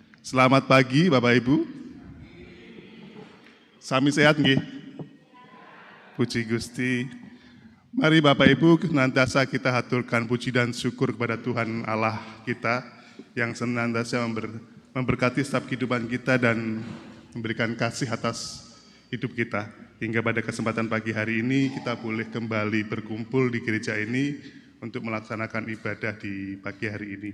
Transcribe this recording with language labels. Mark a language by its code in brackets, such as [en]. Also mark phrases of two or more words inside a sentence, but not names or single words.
[id] Selamat pagi Bapak Ibu. [jv] Sami sehat nggih? [id] Puji Gusti. Mari Bapak Ibu senantiasa kita haturkan puji dan syukur kepada Tuhan Allah kita yang senantiasa memberkati setiap kehidupan kita dan memberikan kasih atas hidup kita. Hingga pada kesempatan pagi hari ini kita boleh kembali berkumpul di gereja ini untuk melaksanakan ibadah di pagi hari ini.